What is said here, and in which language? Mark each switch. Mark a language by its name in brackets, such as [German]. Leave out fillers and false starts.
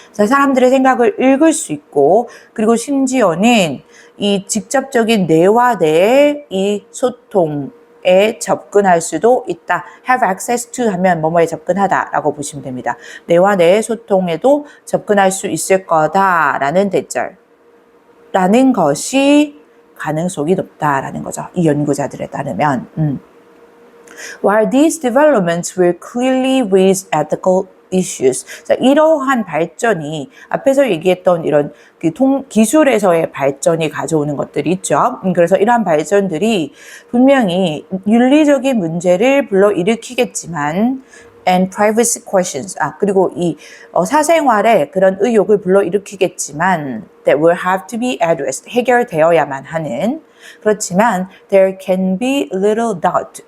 [Korean] 그래서 사람들의 생각을 읽을 수 있고 그리고 심지어는 이 직접적인 뇌와 뇌의 이 소통에 접근할 수도 있다. have access to 하면 뭐뭐에 접근하다라고 보시면 됩니다. 뇌와 뇌의 소통에도 접근할 수 있을 거다라는 대절. 라는 것이 가능성이 높다라는 거죠. 이 연구자들에 따르면. [English] While these developments will clearly raise ethical issues. [Korean] 자, 이러한 발전이 앞에서 얘기했던 이런 기술에서의 발전이 가져오는 것들이 있죠. 그래서 이러한 발전들이 분명히 윤리적인 문제를 불러일으키겠지만 [English] and privacy questions. [Korean] 그리고 이 사생활에 그런 의혹을 불러일으키겠지만 [English] that will have to be addressed. [Korean] 해결되어야만 하는. 그렇지만 [English] there can be little doubt.